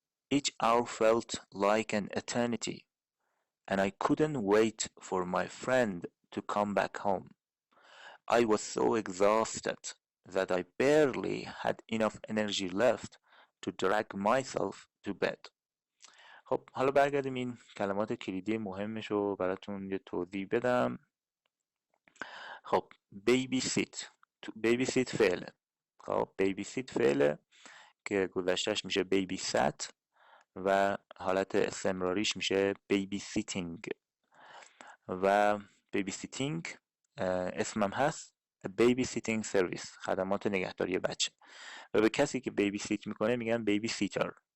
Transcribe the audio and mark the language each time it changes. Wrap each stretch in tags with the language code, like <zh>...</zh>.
<en>Each hour felt like an eternity, and I couldn't wait for my friend to come back home. I was so exhausted that I barely had enough energy left to drag myself to bed.</en> <fa>خب حالا برگردیم این کلمات کلیدی مهمش رو براتون یه توضیح بدم. خب baby sit فعله. خب baby sit فعله که گذشتهش میشه baby sat و حالت استمراریش میشه baby sitting و baby sitting اسمم هست</fa> <en>baby sitting service،</en> <fa>خدمات نگهداری بچه، و به کسی که baby sit میکنه میگن baby sitter.</fa>